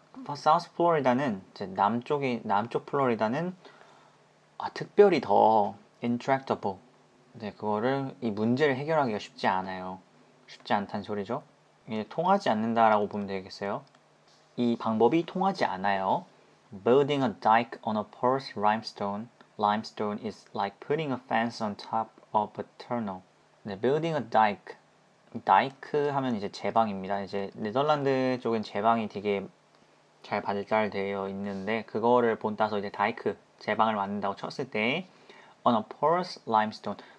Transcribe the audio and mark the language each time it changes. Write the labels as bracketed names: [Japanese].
[Korean] South Florida는 이제 남쪽 플로리다는 특별히 더 intractable. 네, 이 문제를 해결하기가 쉽지 않아요. 쉽지 않다는 소리죠. 이게 통하지 않는다라고 보면 되겠어요. 이 방법이 통하지 않아요. [English] Building a dike on a porous limestone is like putting a fence on top of a tunnel. 네, building a dike. [Korean] 다이크 하면 이제 제방입니다. 이제 네덜란드 쪽은 제방이 되게 잘 발달되어 있는데 그거를 본따서 이제 다이크 제방을 만든다고 쳤을 때 [English] on a porous limestone.